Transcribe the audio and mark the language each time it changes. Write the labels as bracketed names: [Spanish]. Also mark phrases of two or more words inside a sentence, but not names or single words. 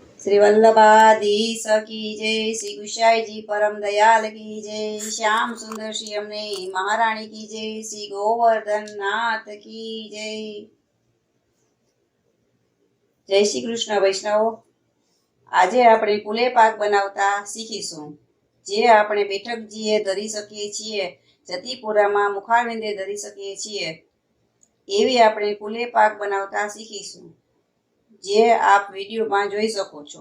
[Hindi] श्री वल्लभाधीश की जय। श्री गुसाई जी परम दयाल की जय। श्याम सुंदर श्री अमने महाराणी की जय। श्री गोवर्धन नाथ की जय। जय श्री कृष्ण वैष्णव। [Gujarati] આજે આપણે કુલે પાક બનાવતા શીખીશું, જે આપણે બેઠકજીએ ધરી શકીએ છીએ, જતીપુરામાં મુખારવિંદે ધરી શકીએ છીએ, એવી આપણે કુલે પાક બનાવતા શીખીશું, જે આપ વિડીયોમાં જોઈ શકો છો।